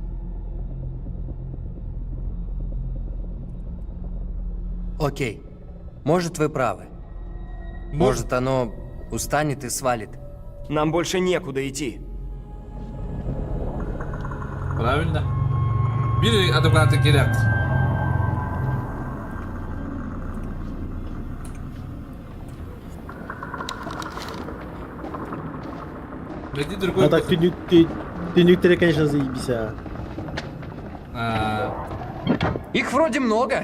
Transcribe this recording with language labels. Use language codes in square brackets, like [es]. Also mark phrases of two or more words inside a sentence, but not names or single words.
[ru] Окей. Может, вы правы. Может, оно устанет и свалит. Нам больше некуда идти. Правильно. [tr] Biri adım artık geri at. [ru] Найди другой. А так ты нюктеры, конечно, заебись, Их вроде много.